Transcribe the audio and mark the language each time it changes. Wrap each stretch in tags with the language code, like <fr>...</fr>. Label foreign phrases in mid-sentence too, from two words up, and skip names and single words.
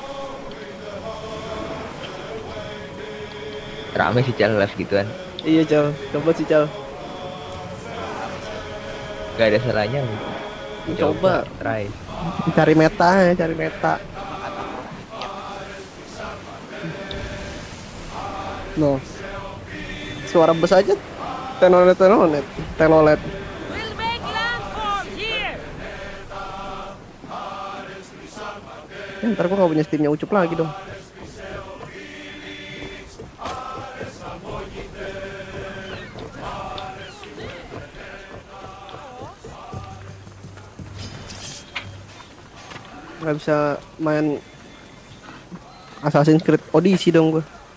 <id>Rame sih Cal live gituan. Iya, Cal. Coba sih, Cal. Gak ada salahnya. Coba. Try. Cari meta ya, cari meta. No. Suara bus aja. Tenolet.</id> <en>We'll make landfall here.</en> <id>Ya, ntar gua gak punya Steamnya Ucup lagi dong. Gak bisa main Assassin's Creed Odyssey dong gua.</id>